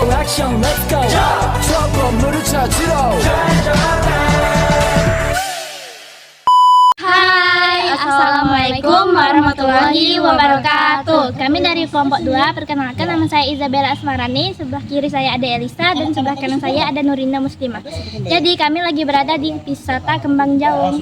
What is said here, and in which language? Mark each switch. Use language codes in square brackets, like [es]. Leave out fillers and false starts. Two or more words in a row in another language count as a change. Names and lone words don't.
[ko] 액션 [en] let's go [ko] 저 건물을 찾으러 [ar] Hai, السلام عليكم ورحمة الله وبركاته. [id] Kami dari kelompok 2, perkenalkan nama saya Isabella Asmarani. Sebelah kiri saya ada Elisa dan sebelah kanan saya ada Nurinda Muslimah. Jadi kami lagi berada di wisata Kembang Jaung.